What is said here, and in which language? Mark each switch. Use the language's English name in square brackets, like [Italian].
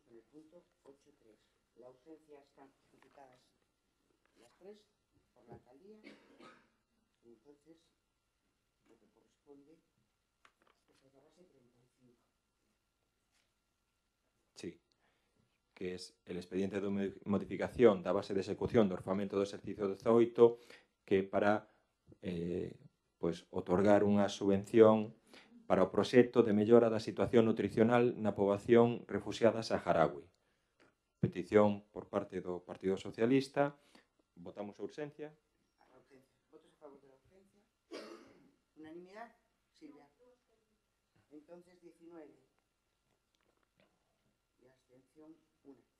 [Spanish] punto 8.3. La ausencia están justificadas las tres por la alcaldía y entonces lo que corresponde es la base 35. Sí, que es el expediente de modificación [Galician] da base de execución do orzamento do exercicio 18 que para pois, otorgar unha subvención para o proxecto de mellora da situación nutricional na poboación refuxiada saharaui. Petición por parte do Partido Socialista. Votamos a urxencia. A urgencia. [Spanish] ¿Votos a favor de la urgencia? ¿Unanimidad? Silvia. Entonces 19. Y abstención 1.